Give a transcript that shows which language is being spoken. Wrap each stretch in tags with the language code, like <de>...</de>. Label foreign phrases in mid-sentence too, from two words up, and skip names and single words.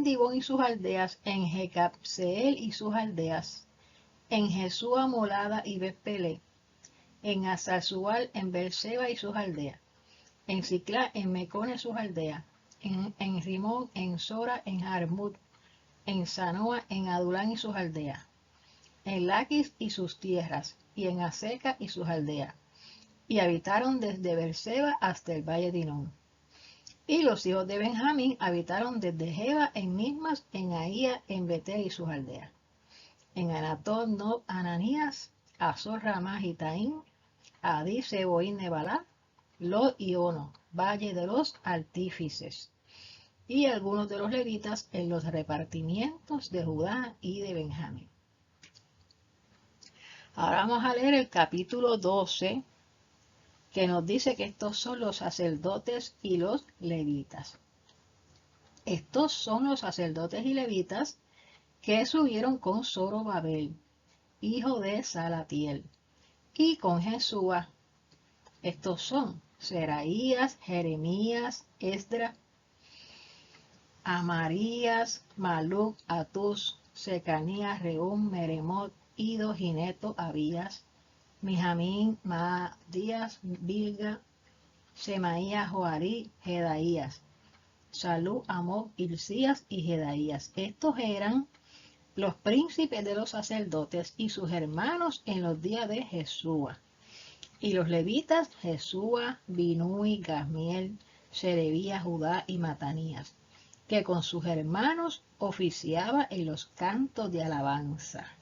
<es>Dibón y sus aldeas, en Jecabseel y sus aldeas, en Jesúa, Molada y Bet-Pelé, en Hazar-Sual, en Beerseba y sus aldeas, en Siclá, en Mecón y sus aldeas, en Rimón, en Sora, en Jarmut, en Sanoa, en Adulán y sus aldeas, en Laquis y sus tierras, y en Aseca y sus aldeas, y habitaron desde Beerseba hasta el valle de Hinón. Y los hijos de Benjamín habitaron desde Geba en Mismas, en Ahía, en Betel y sus aldeas, en Anatot, Nob, Ananías, Azor, Ramá, Gitaín, Adí, Seboín, Nebalá, Lot y Ono, valle de los artífices, y algunos de los levitas en los repartimientos de Judá y de Benjamín. Ahora vamos a leer el capítulo 12, que nos dice que estos son los sacerdotes y los levitas. Estos son los sacerdotes y levitas que subieron con Zorobabel, hijo de Salatiel, y con Jesúa. Estos son Seraías, Jeremías, Esdras, Amarías, Maluc, Atus, Secanías, Rehum, Meremot, Ido, Gineto, Abías, Mijamín, Maadías, Bilga, Semaías, Joarí, Jedaías, Salú, Amok, Hilcías y Jedaías. Estos eran los príncipes de los sacerdotes y sus hermanos en los días de Jesúa. Y los levitas, Jesúa, Binui, Gasmiel, Serebías, Judá y Matanías, que con sus hermanos oficiaba en los cantos de alabanza.</es>